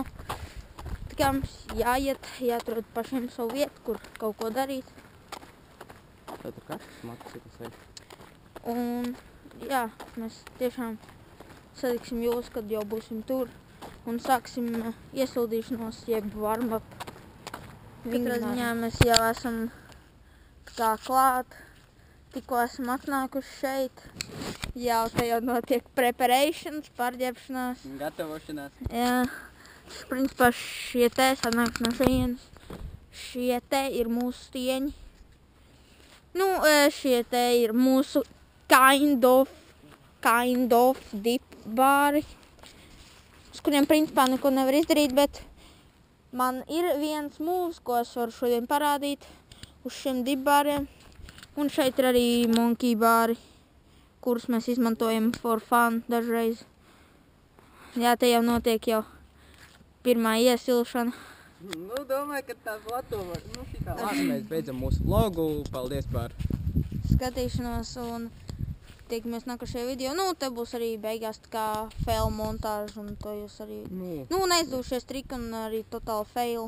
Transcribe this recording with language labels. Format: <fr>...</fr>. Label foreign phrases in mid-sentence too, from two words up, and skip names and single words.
<lv>Tikai mums jāatrod pašiem savu vietu, kur kaut ko darīt. Tā tur katrs matus ir tas veids. Un jā, mēs tiešām satiksim jūs, kad jau būsim tur un sāksim iesildīšanos, jeb warm-up. Katrā ziņā mēs jau esam tā klāt. Tikko esam atnākuši šeit. Jau te jau notiek preparations, pārģērbšanās. Gatavošanās. Jā. Principā šie te sanāk no šejienes. Šie te ir mūsu stieņi. Nu, šie te ir mūsu</lv> <en>kind of</en> <lv>dip bāri, uz kuriem principā neko nevar izdarīt, bet man ir viens mūvs, ko es varu šodien parādīt uz šiem dip bāriem. Un šeit ir arī monkey bāri, kurus mēs izmantojam</lv> <en>for fun</en> <lv>dažreiz. Jā, te jau notiek jau pirmā iesilšana. Nu, domāju, ka tā Latova, nu šitā labi. Mēs beidzam mūsu vlogu. Paldies par skatīšanos un tiekamies nākošajā video. Nu, te būs arī beigās tā kā fail montāža un to jūs arī, nu, neizdošies triki un arī totāli fail.</lv>